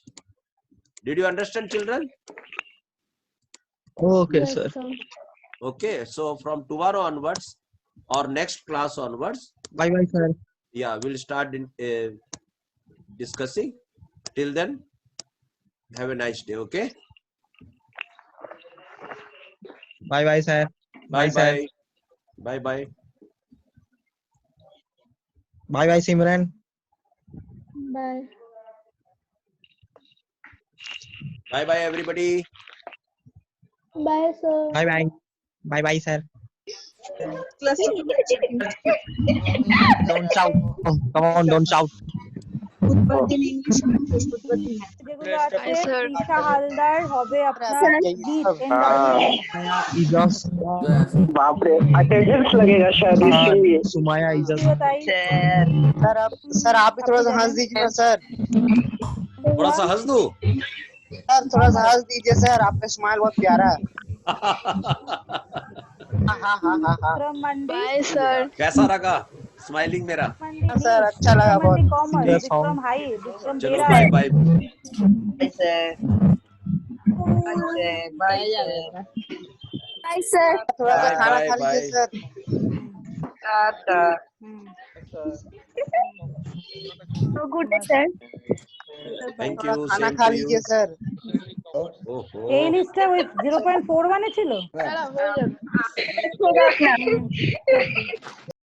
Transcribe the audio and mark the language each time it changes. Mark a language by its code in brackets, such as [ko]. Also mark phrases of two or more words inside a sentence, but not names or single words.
[en] Did you understand, children? Okay, Yes, sir. Okay, so from tomorrow onwards or next class onwards, Bye bye, sir. yeah, we'll start discussing. Till then, have a nice day. Okay. Bye bye, sir. Bye Sir. bye. Bye bye. Bye bye, Simran. Bye. Bye bye, everybody. Bye, sir. Bye bye. Bye bye, sir. Don't shout. Come on, don't shout. [bn] যেগুলো আছে তৃষা হালদার হবে আপনার [hi] बाप रे अटेंडेंस लगेगा शायद इसके लिए सुमाया इजाज सर आप भी थोड़ा सा हंस दीजिए ना सर थोड़ा सा हंस दूं? सर थोड़ा सा हंस दीजिए सर आपका स्माइल बहुत प्यारा है [en] Bye, sir. [hi] कैसा लगा स्माइलिंग मेरा? सर अच्छा लगा बहुत विक्रम हाई विक्रम दे चलो रहा बाय है बाय। [en] Bye, sir. [hi] थोड़ा सा बाय खाना बाय खा बाय। लीजिए सर [en] So good day, sir. [hi] थैंक थोड़ा यू। खाना सेम खा [en] to you. [hi] लीजिए सर ओहो। [bn] এই লিস্টটা ওই 0.4 মানে ছিল